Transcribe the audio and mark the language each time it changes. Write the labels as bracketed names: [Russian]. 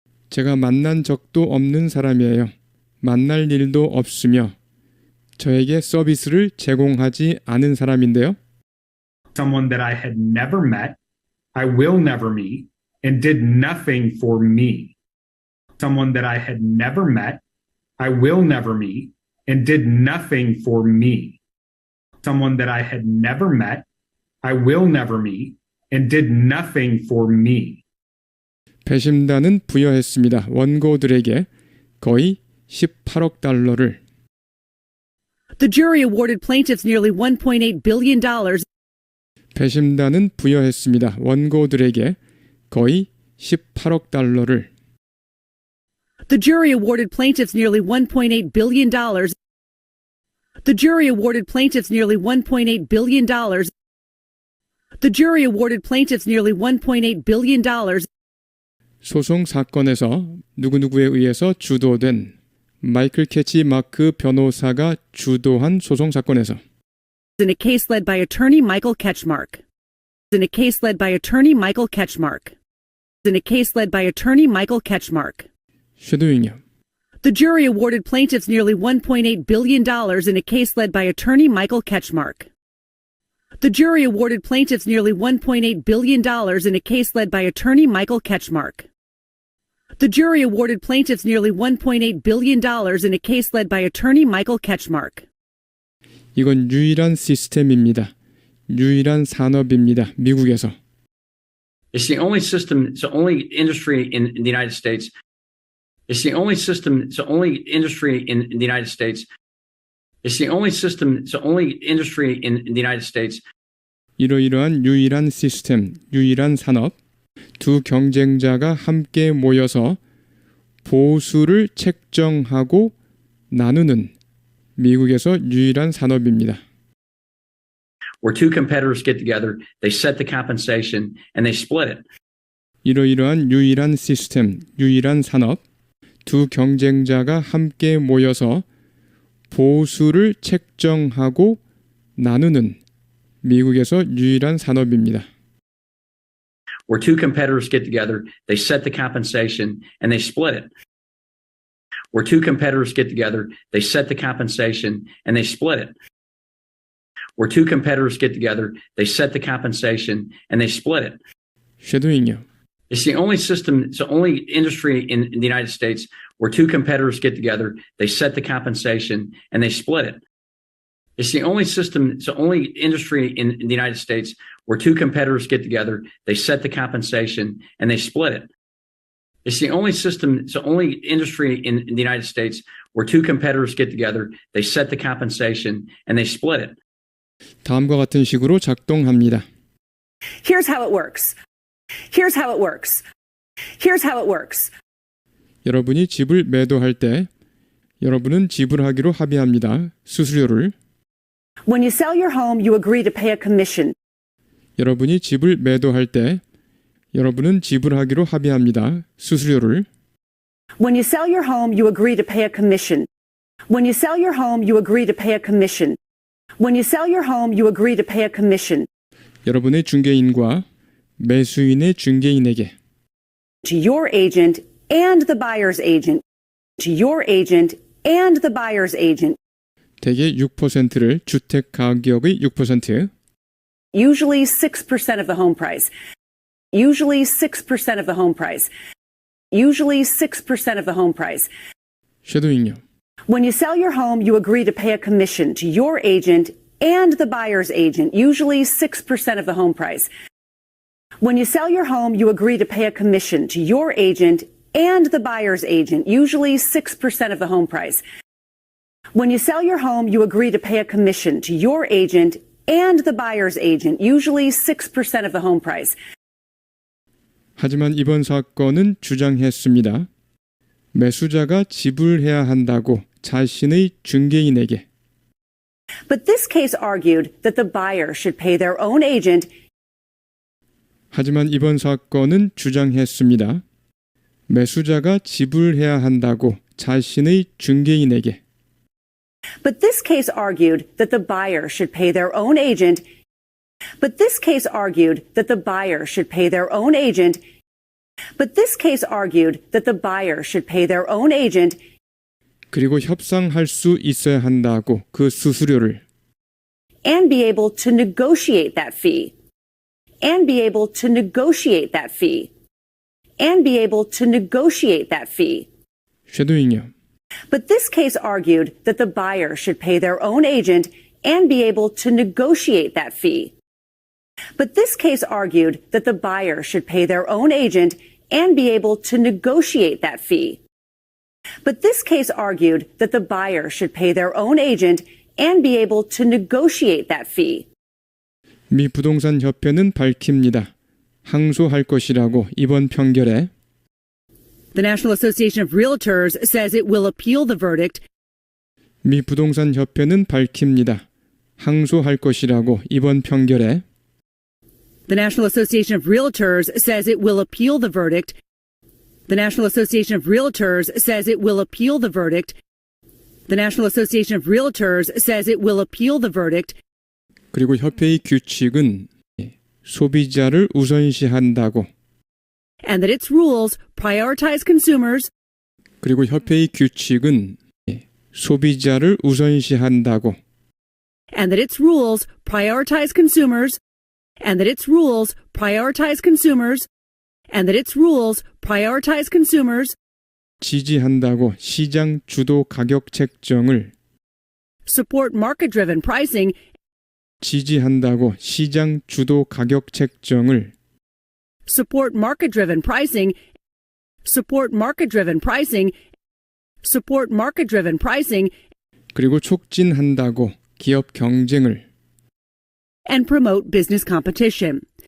[Korean] 제가 만난 적도 없는 사람이에요. 만날 일도 없으며 저에게 서비스를 제공하지 않은 사람인데요. [English] Someone that I had never met, I will never meet, and did nothing for me. Someone that I had never met, I will never meet, and did nothing for me. Someone that I had never met, I will never meet, and did nothing for me. [Korean] 배심단은 부여했습니다. 원고들에게 거의 18억 달러를. [English] The jury awarded plaintiffs nearly $1.8 billion. [Korean] 배심단은 부여했습니다. 원고들에게 거의 18억 달러를. [English] The jury awarded plaintiffs nearly $1.8 billion. The jury awarded plaintiffs nearly $1.8 billion. The jury awarded plaintiffs nearly $1.8 billion. [Korean] 소송 사건에서 누구누구에 의해서 주도된 마이클 캐치 마크 변호사가 주도한 소송 사건에서 [English] In a case led by attorney Michael Ketchmark. In a case led by attorney Michael Ketchmark. In a case led by attorney Michael Ketchmark. [Korean] 쉐도잉요. [English] The jury awarded plaintiffs nearly $1.8 billion in a case led by attorney Michael Ketchmark. The jury awarded plaintiffs nearly $1.8 billion in a case led by attorney Michael Ketchmark. The jury awarded plaintiffs nearly $1.8 billion in a case led by attorney Michael Ketchmark. [Korean] 이건 유일한 시스템입니다. 유일한 산업입니다. 미국에서. [English] It's the only system, it's the only industry in the United States. It's the only system, it's the only industry in the United States. It's the only system, it's the only industry in the United States. [Korean] 이러이러한 유일한 시스템, 유일한 산업, 두 경쟁자가 함께 모여서 보수를 책정하고 나누는 미국에서 유일한 산업입니다. [English] Where two competitors get together, they set the compensation and they split it. [Korean] 이러이러한 유일한 시스템, 유일한 산업, 두 경쟁자가 함께 모여서 보수를 책정하고 나누는 미국에서 유일한 산업입니다. [English] where two competitors get together, they set the compensation and they split it. Where two competitors get together, they set the compensation and they split it. Where two competitors get together, they set the compensation and they split it. [Korean] 쉐도잉요. [English] It's the only system, it's the only industry in the United States where two competitors get together, they set the compensation and they split it. It's the only system, it's the only industry in the United States where two competitors get together, they set the compensation and they split it. It's the only system, it's the only industry in the United States where two competitors get together, they set the compensation and they split it. [Korean] 다음과 같은 식으로 작동합니다. [English] Here's how it works. Here's how it works. Here's how it works. [Korean] 여러분이 집을 매도할 때 여러분은 지불하기로 합의합니다. 수수료를. [English] When you sell your home, you agree to pay a commission. [Korean] 여러분이 집을 매도할 때 여러분은 지불하기로 합의합니다. 수수료를. [English] When you sell your home, you agree to pay a commission. When you sell your home, you agree to pay a commission. When you sell your home, you agree to pay a commission. [Korean] 여러분의 중개인과 매수인의 중개인에게 [English] To your agent and the buyer's agent. To your agent and the buyer's agent. [Korean] 대개 6%를 주택 가격의 6%, [English] Usually 6% of the home price. Usually 6% of the home price. Usually 6% of the home price. [Korean] 쉐도잉요. [English] When you sell your home, you agree to pay a commission to your agent and the buyer's agent, usually 6% of the home price. When you sell your home, you agree to pay a commission to your agent and the buyer's agent, usually 6% of the home price. When you sell your home, you agree to pay a commission to your agent and the buyer's agent, usually 6% of the home price. [Korean] 하지만 이번 사건은 주장했습니다. 매수자가 지불해야 한다고 자신의 중개인에게. [English] But this case argued that the buyer should pay their own agent. 하지만 이번 사건은 주장했습니다. 매수자가 지불해야 한다고 자신의 중개인에게. But this case argued that the buyer should pay their own agent. But this case argued that the buyer should pay their own agent. But this case argued that the buyer should pay their own agent. [Korean] 그리고 협상할 수 있어야 한다고 그 수수료를. [English] And be able to negotiate that fee. And be able to negotiate that fee. And be able to negotiate that fee. [Korean] 쉐도잉요. [English] But this case argued that the buyer should pay their own agent and be able to negotiate that fee. But this case argued that the buyer should pay their own agent and be able to negotiate that fee. But this case argued that the buyer should pay their own agent and be able to negotiate that fee. [Korean] 미 부동산 협회는 밝힙니다. 항소할 것이라고 이번 판결에. [English] The National Association of Realtors says it will appeal the verdict. 미 부동산 협회는 밝힙니다. 항소할 것이라고 이번 판결에. The National Association of Realtors says it will appeal the verdict. The National Association of Realtors says it will appeal the verdict. The National Association of Realtors says it will appeal the verdict. [Korean] 그리고 협회의 규칙은 소비자를 우선시한다고. [English] And that its rules prioritize consumers. [Korean] 그리고 협회의 규칙은 소비자를 우선시한다고. [English] And that its rules prioritize consumers. And that its rules prioritize consumers. And that its rules prioritize consumers. [Korean] 지지한다고 시장 주도 가격 책정을. [English] Support market-driven pricing. [Korean] 지지한다고 시장 주도 가격 책정을. [English] Support market-driven pricing. Support market-driven pricing. Support market-driven pricing. [Korean] 그리고 촉진한다고 기업 경쟁을. [English] And promote business competition.